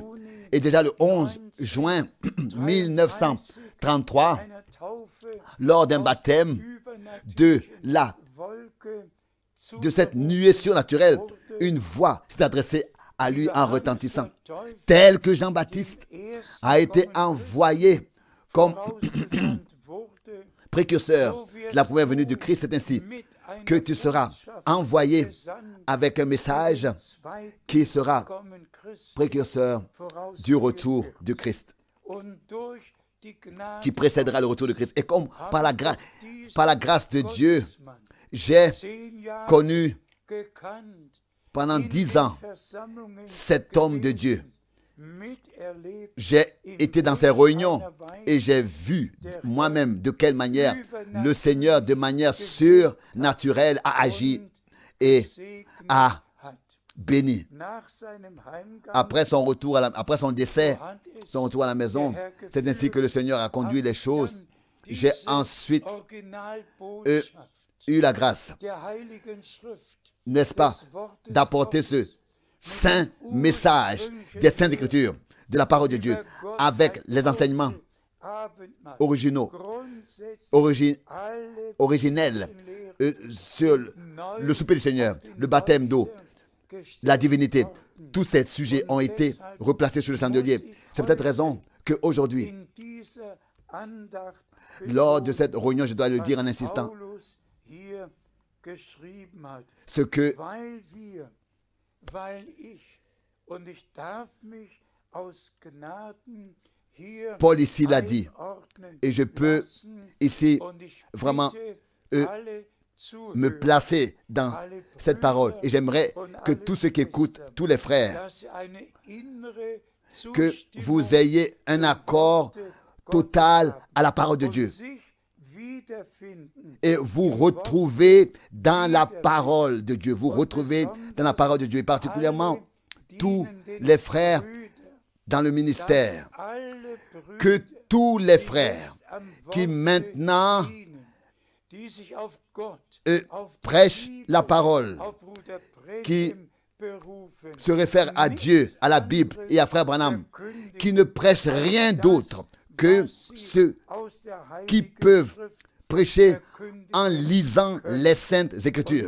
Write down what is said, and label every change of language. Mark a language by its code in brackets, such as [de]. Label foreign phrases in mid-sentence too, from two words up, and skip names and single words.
[fr] Et déjà le 11 juin 1933, lors d'un baptême de cette nuée surnaturelle, une voix s'est adressée à lui en retentissant, tel que Jean-Baptiste a été envoyé comme [de] vorausgesandt wurde, [fr] précurseur de la première venue du Christ, c'est ainsi [de] mit einer [fr] que tu seras [de] Botschaft [fr] envoyé [de] gesandt, [fr] avec un message [de] dem zweiten [fr] qui sera [de] Kommen Christi [fr] précurseur du retour [de] vorausgegangen [fr] du Christ, [de] und durch die Gnade [fr] qui précédera le retour du Christ. Et comme par la grâce de Dieu, [de] Gottesmann [fr] j'ai [de] 10 Jahre [fr] connu [de] gekannt, [fr] pendant [de] in 10 den [fr] ans [de] Versammlungen [fr] cet homme de Dieu. [de] miterlebt, [fr] J'ai été dans ces réunions et j'ai vu moi-même de quelle manière le Seigneur, de manière surnaturelle, a agi et [de] gesegnet [fr] a [de] hat. [fr] béni. [de] Nach seinem Heimgang [fr] Après son retour, après son décès, [de] hat es [fr] son retour à la maison, c'est ainsi que le Seigneur a conduit les choses. J'ai ensuite [de] Originalbotschaft [fr] eu la grâce, [de] der Heiligen Schrift, [fr] n'est-ce pas, [de] des Wortes [fr] d'apporter ce [de] Gottes, [fr] saint message des Saintes Écritures, de la parole de Dieu, avec les enseignements [de] Abendmahl, [fr] originaux, [de] grundsätzlich alle [fr] originels [de] Lehren [fr] sur le souper du Seigneur, le baptême d'eau, la divinité. Tous ces sujets ont été replacés sur le chandelier. C'est peut-être raison qu'aujourd'hui, [de] in dieser Andacht [fr] lors de cette réunion, je dois le dire en insistant, [de] Paulus hier geschrieben hat, [fr] ce que [de] weil ich, und ich darf mich aus Gnaden hier [fr] Paul ici l'a dit, [de] einordnen [fr] et je peux [de] lassen, [fr] ici [de] und ich [fr] vraiment [de] bitte alle Zuhörer, [fr] me placer dans cette parole. Et j'aimerais que tous ceux qui écoutent, tous les frères, [de] dass eine innere [fr] que [de] Zustimmung [fr] vous ayez un accord total à la parole de [de] und [fr] Dieu. [de] sich wiederfinden [fr] Et vous retrouvez dans la parole de Dieu. Vous retrouvez dans la parole de Dieu. Et particulièrement tous les frères dans le ministère. Que tous les frères qui maintenant prêchent la parole, qui se réfèrent à Dieu, à la Bible et à Frère Branham, qui ne prêchent rien d'autre que ceux qui peuvent prêcher en lisant les Saintes Écritures.